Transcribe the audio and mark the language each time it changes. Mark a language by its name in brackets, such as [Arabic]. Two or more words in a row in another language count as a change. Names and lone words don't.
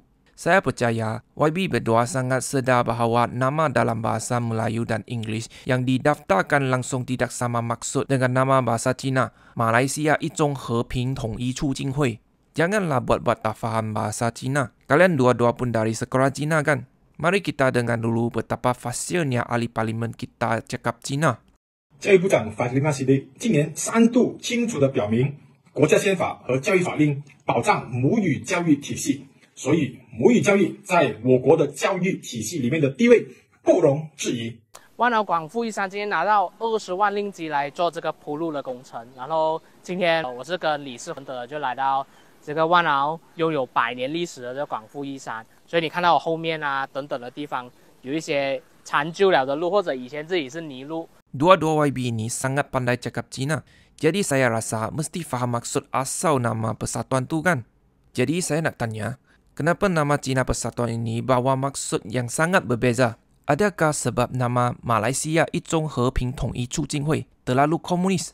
[Malay] Saya percaya YB berdua sangat sedar bahawa nama dalam bahasa Melayu dan Inggeris yang didaftarkan langsung tidak sama maksud dengan nama bahasa Cina, Malaysia Izhong Heping Tongyi Chu Jing Hui. Janganlah buat-buat tak faham bahasa Cina. Kalian dua-dua pun dari sekolah Cina kan? Mari kita dengar dulu betapa fasilnya ahli parlimen kita cakap Cina. [Chinese] 教育部长法林纳西利今年3度清楚地表明，国家宪法和教育法令保障母语教育体系，所以母语教育在我国的教育体系里面的地位不容置疑。万劳广富益山今天拿到20万令吉来做这个铺路的工程，然后今天我是跟理事混得就来到这个万劳拥有100年历史的这个广富益山，所以你看到我后面啊等等的地方有一些残旧了的路，或者以前这里是泥路。 [Malay] Dua-dua YB ini sangat pandai cakap Cina. Jadi saya rasa mesti faham maksud asal nama persatuan tu kan? Jadi saya nak tanya, kenapa nama Cina Persatuan ini bawa maksud yang sangat berbeza? Adakah sebab nama Malaysia Izhong Heping Tongyi Chu Jing Hui terlalu komunis?